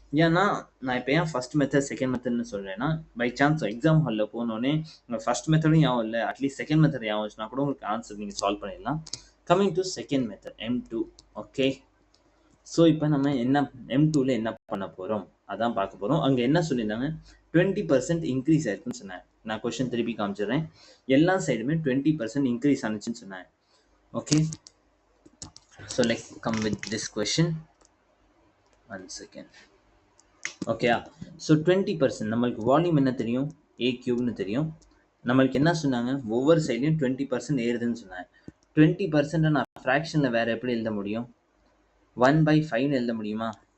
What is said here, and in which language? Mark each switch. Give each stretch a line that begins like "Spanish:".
Tamil: ஏன்னா நான் இப்போ ஏன் ஃபர்ஸ்ட் மெத்தட் செகண்ட் மெத்தட்னு சொல்கிறேன்னா, பை சான்ஸ் எக்ஸாம் ஹாலில் போனோடனே உங்கள் ஃபர்ஸ்ட் மெத்தடும் யாவும் இல்லை, அட்லீஸ்ட் செகண்ட் மெத்தட் யாவும் வச்சுனா கூட உங்களுக்கு ஆன்சர் நீங்கள் சால்வ் பண்ணிடலாம். Coming to second method M2. Okay, so இப்போ நம்ம M2ல என்ன பண்ண போகிறோம் அதான் பார்க்க போகிறோம். அங்கே என்ன சொல்லியிருந்தாங்க, 20% இன்க்ரீஸ் ஆயிருக்குன்னு சொன்னேன். நான் கொஸ்டின் திருப்பி காமிச்சிடுறேன். எல்லா சைடுமே 20% இன்க்ரீஸ் ஆனிச்சுன்னு சொன்னேன்.
English: Okay, so let's come with this question. 1 second.
Tamil: Okay, so 20% நம்மளுக்கு வால்யூம் என்ன தெரியும், a கியூப்னு தெரியும். நம்மளுக்கு என்ன சொன்னாங்க, ஒவ்வொரு சைட்லையும் 20% ஏறுதுன்னு சொன்னாங்க. 20% நான் ஃப்ராக்ஷனில் வேறு எப்படி எழுத முடியும், 1/5 எழுத முடியுமா?